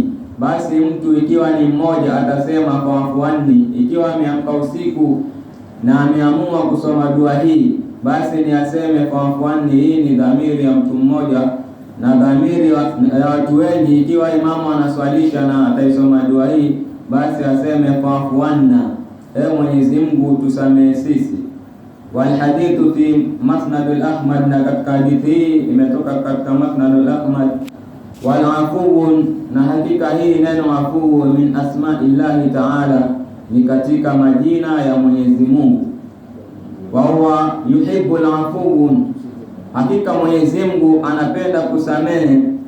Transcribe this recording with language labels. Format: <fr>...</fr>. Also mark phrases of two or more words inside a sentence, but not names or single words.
<sw>Basi mtu ikiwa ni mmoja atasema</sw> <ar>فاعف عني,</ar> <sw>ikiwa ameamka usiku na ameamua kusoma dua hii, basi ni aseme</sw> <ar>فاعف عني.</ar> <sw>Hii ni dhamiri ya mtu mmoja, na dhamiri ya watu wengi. Ikiwa imamu anaswalisha na ataisoma dua hii, basi aseme</sw> <ar>فاعف عنا,</ar> <sw>Mwenyezi Mungu tusamehe sisi.</sw> <ar>والحديث في مسند الأحمد,</ar> <sw>na katika hadithi hii imetoka katika Musnad al-Ahmad.</sw> <ar>والعفو,</ar> <sw>na hakika hii neno afuwu</sw> <ar>من أسماء الله تعالى,</ar> <sw>ni katika majina ya Mwenyezi Mungu.</sw> <ar>وهو يحب العفو,</ar> <sw>hakika Mwenyezi Mungu anapenda kusamehe.</sw>